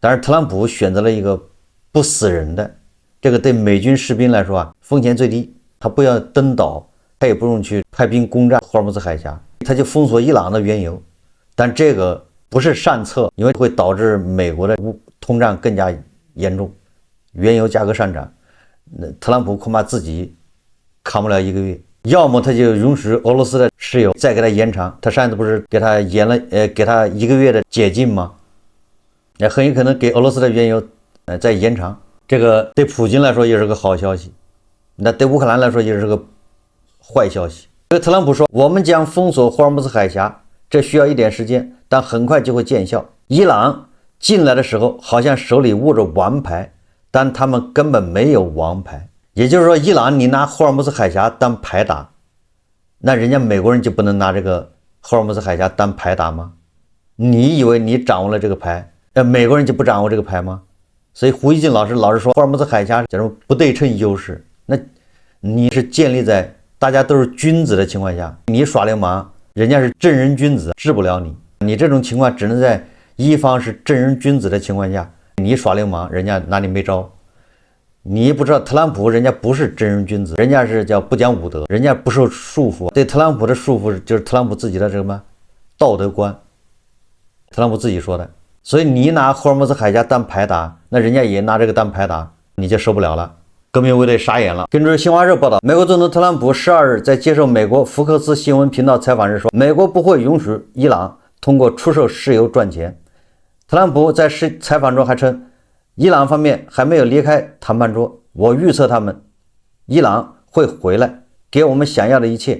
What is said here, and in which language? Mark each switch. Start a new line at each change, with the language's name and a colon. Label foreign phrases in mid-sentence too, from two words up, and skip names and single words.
Chinese: 但是特朗普選擇了一個不死人的，這個對美軍士兵來說啊，風險最低，他不要登島，他也不用去派兵攻占霍爾木茲海峽，他就封鎖伊朗的原油。但這個不是善策，因為會導致美國的通脹更加嚴重，原油價格上漲，特朗普恐怕自己扛不了1個月。要麼他就允許俄羅斯的石油再給他延長，他上次不是給他延了給他1個月的解禁嗎？很有可能給俄羅斯的原油再延長，這個對普京來說也是個好消息，那對烏克蘭來說也是個壞消息。所以特朗普說，我們將封鎖霍爾木茲海峽，這需要一點時間，但很快就會見效。伊朗進來的時候好像手裡握着王牌，但他們根本沒有王牌。也就是說，伊朗你拿霍爾木茲海峽當牌打，那人家美國人就不能拿這個霍爾木茲海峽当牌打嗎？你以為你掌握了這個牌，美國人就不掌握這個牌嗎？所以胡一靜老師說霍爾木茲海峽叫什麼不對稱優勢，那你是建立在大家都是君子的情況下，你耍流氓，人家是正人君子，治不了你。你這種情況只能在一方是正人君子的情況下，你耍流氓，人家拿你没招。你不知道特朗普人家不是正人君子，人家是叫不讲武德，人家不受束缚。对特朗普的束缚就是特朗普自己的什麼道德觀，特朗普自己說的。所以你拿霍爾木茲海峽當牌打，那人家也拿這個當牌打，你就受不了了。革命衛隊傻眼了。根據新華社報道，美國總統特朗普12日在接受美國福克斯新聞頻道採訪時說，美國不會允許伊朗通過出售石油賺錢。特朗普在採訪中還稱，伊朗方面還沒有離開談判桌，我預測他們伊朗會回來給我們想要的一切。